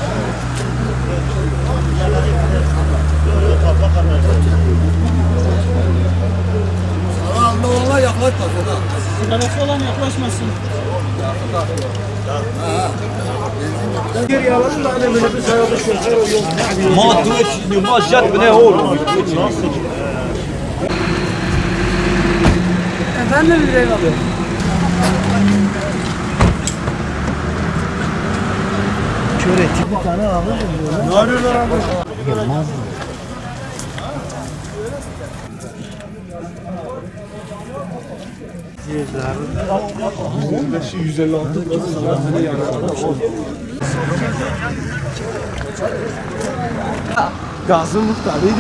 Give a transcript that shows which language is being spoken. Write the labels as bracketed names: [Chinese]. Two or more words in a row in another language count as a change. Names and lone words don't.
[Turkish] Ona yaklaşmasın ha. Sigarası olan yaklaşmasın. Geri alalım da hani böyle bir sayıda şoför yok. ما توش ما جات بنا هول. Efendim Hüseyin abi. Köreti bir tane alır diyorlar. Ne arıyorlar abi? Gelmez. Gazın muhtarıydı.